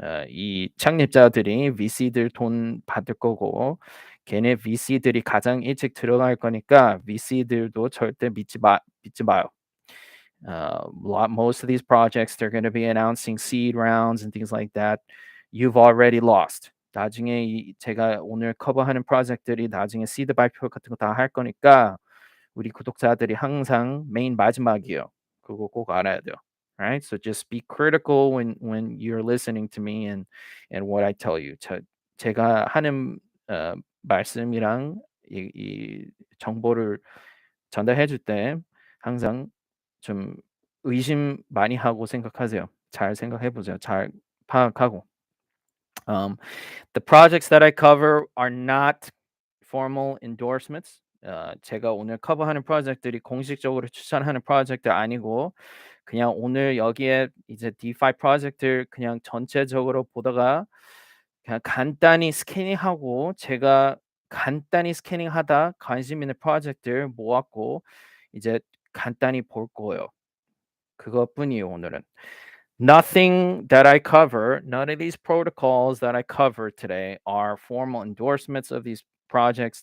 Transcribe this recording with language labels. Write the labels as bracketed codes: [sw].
[ko] 이 창립자들이 VC들 돈 받을 거고 걔네 VC들이 가장 일찍 들어갈 거니까 VC들도 절대 믿지 마요. [en] Most of these projects they're going to be announcing seed rounds and things like that. You've already lost. [ko] 나중에 제가 오늘 커버하는 프로젝트들이 나중에 시드 발표 같은 거 다 할 거니까 우리 구독자들이 항상 메인 마지막이에요. 그거 꼭 알아야 돼요. [en] Right? So just be critical when you're listening to me and what I tell you. [ko] 제가 하는 말씀이랑 이 정보를 전달해 줄 때 항상 좀 의심 많이 하고 생각하세요. 잘 생각해 보세요. 잘 파악하고. [en] The projects that I cover are not formal endorsements. [ko] 제가 오늘 커버하는 프로젝트들이 공식적으로 추천하는 프로젝트 아니고 그냥 오늘 여기에 이제 DeFi 프로젝트를 그냥 전체적으로 보다가 그냥 간단히 스캐닝하고 제가 간단히 스캐닝하다 관심 있는 프로젝트를 모았고 이제 간단히 볼 거예요. 그것뿐이에요, 오늘은. [en] Nothing that I cover, none of these protocols that I cover today are formal endorsements of these projects.